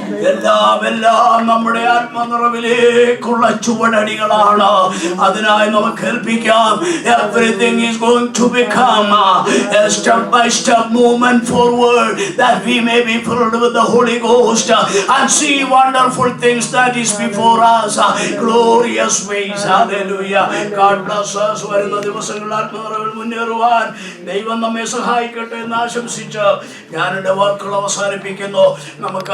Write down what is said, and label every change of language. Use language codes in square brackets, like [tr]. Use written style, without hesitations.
[ml] എല്ലാം നമ്മുടെ ആത്മനിറവിലേക്കുള്ള ചുവടടികളാണ്. അതിനായി നമുക്ക് ഏൽപ്പിക്കാം. [en] Everything is going to become a step by step movement forward, that we may be filled with the Holy Ghost and see wonderful things that is before us. Glorious ways. Hallelujah. God bless us. [ml] വരുന്ന ദിവസങ്ങളിൽ ആത്മനിറവിൽ മുന്നേറുവാൻ ദൈവം നമ്മെ സഹായിക്കട്ടെ എന്ന് ആശംസിച്ച് ഞാൻ എൻ്റെ വാക്കുകൾ അവസാനിപ്പിക്കുന്നു. നമുക്ക്